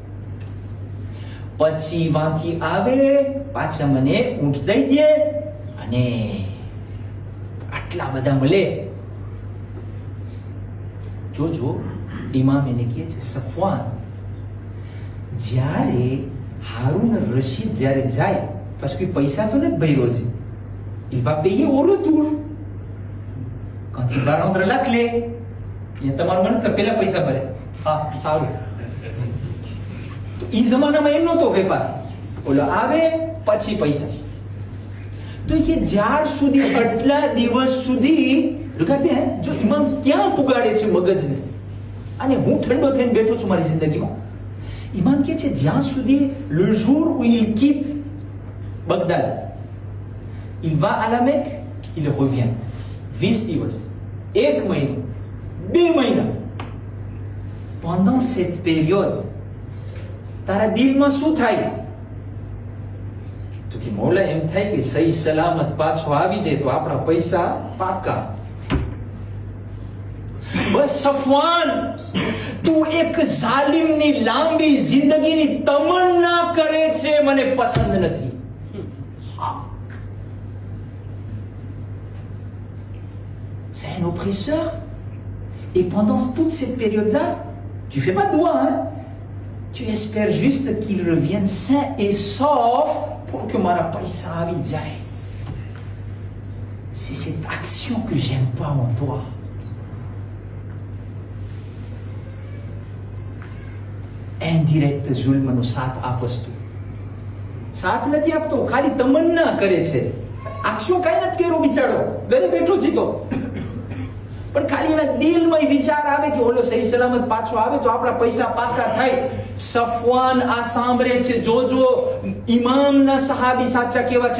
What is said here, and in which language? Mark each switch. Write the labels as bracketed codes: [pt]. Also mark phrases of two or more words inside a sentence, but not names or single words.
[gu] પછી વાંથી આવે, પાછા મને ઊંટ દઈ દે અને આટલા બધા મળે. જોજો, ઇમામ એને કહે છે સફવાન, જ્યારે હારૂન રશીદ જ્યારે જાય, પછી કોઈ પૈસા તો નથી ભર્યો છે, [fr] il va payer au retour. Quand il va rendre la clé, [gu] એ તમારું મન કે પેલા પૈસા ભરે. હા, સારું. તો એ જમાનામાં એમ નહોતો વેપાર, ઓલો આવે પછી પૈસા. તો કે જ્યાર સુધી આટલા દિવસ સુધી રૂકાતે, જો ઇમામ ક્યાં પુગાડે છે મગજને, અને હું ઠંડો થઈને બેઠો છું મારી જિંદગીમાં. ઇમામ કહે છે જ્યાં સુધી [fr] le jour où il quitte Bagdad, il va à la Mecque, il revient. [gu] 20 દિવસ, 1 મહિનો, 2 મહિના. [fr] Pendant cette période, [gu] તારા દિલમાં શું થાય? તો કે મૌલા, એમ થાય કે સહી સલામત પાછો આવી જાય તો આપણા પૈસા પાકા. બસ સફવાન, તું એક જાલિમની લાંબી જિંદગીની તમન્ના કરે છે, મને પસંદ નથી. [fr] C'est un oppresseur. Et pendant toute cette période-là, tu fais pas de doigt, hein? Tu espères juste qu'il revienne sain et sauf pour que [gu] મારા પૈસા આવી જાય. [fr] C'est cette action que j'aime pas en toi. [gu] Indirect zulmનો સાથ આપસ તું. સાથ નથી આપતો, ખાલી તમન્ના કરે છે. આક્ષો કઈ નથી કર્યો બિચારો, ઘરે બેઠો છે તો. પણ ખાલી એના દિલમાં વિચાર આવે કે ઓલો સહી સલામત પાછો આવે તો આપણા પૈસા પાકા થાય. સફવાન આ સાંભળે છે. જોજો, ઇમામના સહાબી સાચા કેવા છે.